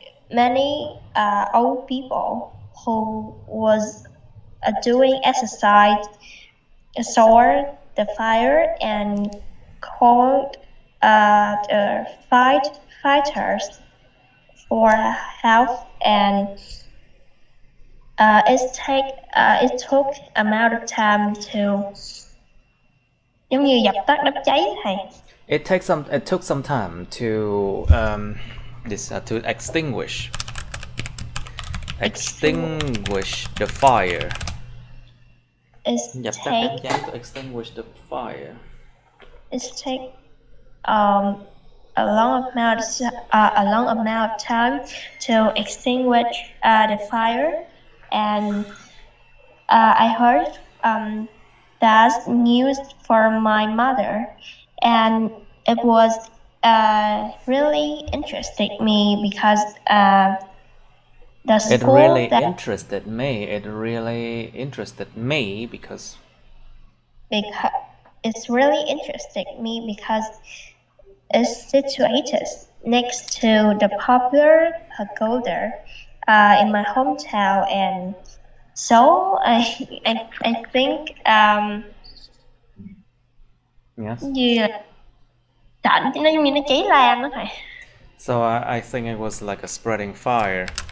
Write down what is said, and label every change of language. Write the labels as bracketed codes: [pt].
[en] Many old people who was doing exercise saw the fire and called the fighters for help, and it took amount of time to [vi] giống như dập tắt đám cháy thầy. [en] It took some time to to extinguish the fire. [vi] Dập tắt đám cháy, [en] to extinguish the fire. It take a long amount of time to extinguish the fire, and I heard that news from my mother, and it was really interested me because the school It really interested me because it's really interested me because it's situated next to the popular pagoda in my hometown, and so I think yes. [vi] Nó giống như nó cháy lan đó thầy. [en] So I think it was like a spreading fire.